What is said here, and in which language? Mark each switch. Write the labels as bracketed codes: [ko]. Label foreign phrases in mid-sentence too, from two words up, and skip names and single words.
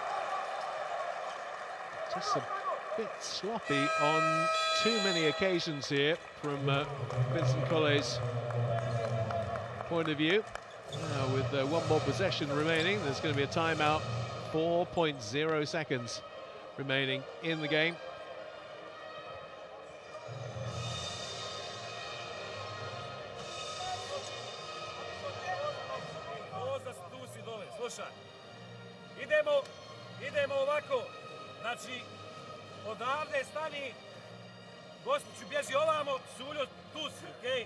[en] Just a bit sloppy on too many occasions here from Vincent Collet's point of view. Now with 1 more possession remaining, there's going to be a timeout. 4.0 seconds remaining in the game. [bs] Idemo ovako, znači odavde stani, Gospiću bježi ovamo, Suljo tu si, okej?